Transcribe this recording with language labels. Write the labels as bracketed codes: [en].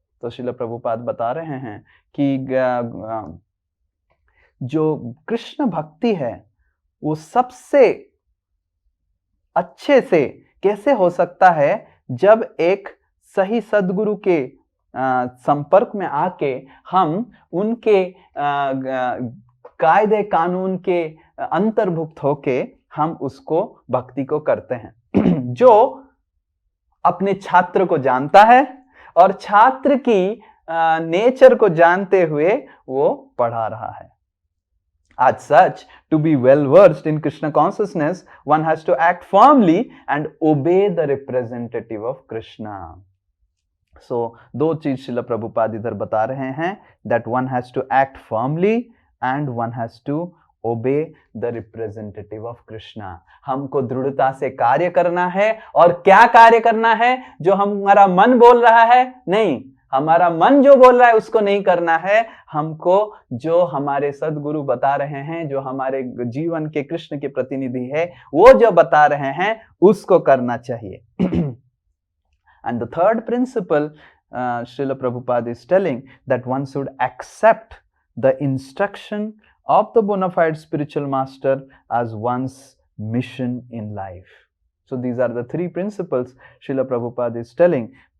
[hi] तो श्रील प्रभुपाद बता रहे हैं कि जो कृष्ण भक्ति है वो सबसे अच्छे से कैसे हो सकता है जब एक सही सद्गुरु के संपर्क में आके हम उनके कायदे कानून के अंतर्भुक्त होके हम उसको भक्ति को करते हैं। जो अपने छात्र को जानता है और छात्र की नेचर को जानते हुए वो पढ़ा रहा है। [en] As such, to be well versed in Krishna consciousness, one has to act firmly and obey the representative of Krishna. So, [hi] दो चीज श्रील प्रभुपाद इधर बता रहे हैं, [en] that one has to act firmly and one has to obey the representative of Krishna. [hi] हमको दृढ़ता से कार्य करना है, और क्या कार्य करना है? जो हमारा मन बोल रहा है नहीं, हमारा मन जो बोल रहा है उसको नहीं करना है, हमको जो हमारे सदगुरु बता रहे हैं, जो हमारे जीवन के कृष्ण के प्रतिनिधि है, वो जो बता रहे हैं उसको करना चाहिए. [en] And the third principle, Srila Prabhupada is telling that one should accept the instruction of the bona fide spiritual master as one's mission in life. So these are the three principles Srila Prabhupada is telling.